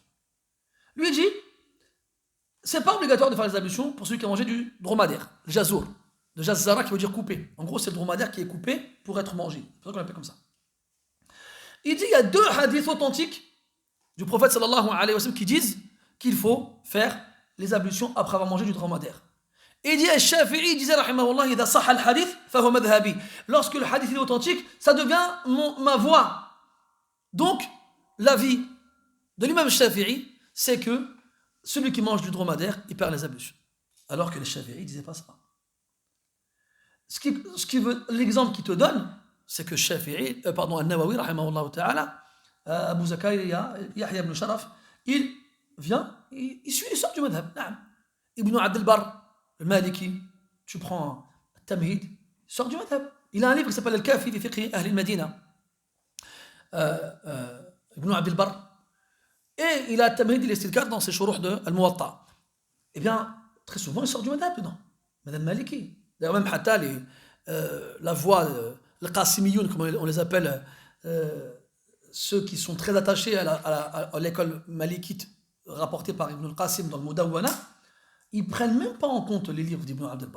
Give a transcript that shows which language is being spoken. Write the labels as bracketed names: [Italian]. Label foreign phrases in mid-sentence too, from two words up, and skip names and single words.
[French] Lui dit, c'est pas obligatoire de faire les ablutions pour celui qui a mangé du dromadaire, le jazour, le jazzara qui veut dire couper. En gros, c'est le dromadaire qui est coupé pour être mangé. C'est pour ça qu'on l'appelle comme ça. Il dit, il y a 2 hadiths authentiques du prophète [Arabic] صلى الله عليه وسلم [French] qui disent qu'il faut faire les ablutions après avoir mangé du dromadaire. Et il dit, Shafi'i disait, [Arabic] رحمه الله إذا صح الحديث فهو مذهبي. [French] Lorsque le hadith est authentique, ça devient ma voix. Donc, l'avis de l'imam Shafi'i, c'est que celui qui mange du dromadaire, il perd les ablutions. Alors que les Shafi'i ne disaient pas ça. L'exemple qu'il te donne, c'est que Shafi'i, An-Nawawi, [Arabic] رحمه الله تعالى, [French] Abu Zakaria, Yahya ibn Sharaf, il vient, il sort du madhab. Ibn Abd al-Barr, le Maliki, tu prends Tamhid, il sort du madhab. Il a un livre qui s'appelle Al-Kafi fi fiqh Ahl al-Madina. Ibn Abd al-Barr. Et il a Tamhid al-Istidkar dans ses shuruh de Al-Muwatta. Eh bien, très souvent, il sort du madhab dedans. Madame Maliki. D'ailleurs, même Hatta, la voix, les Qasimiyoun, comme on les appelle, ceux qui sont très attachés à l'école malikite rapportée par Ibn al-Qasim dans le Mudawwana, ils ne prennent même pas en compte les livres d'Ibn Abd al-Barr.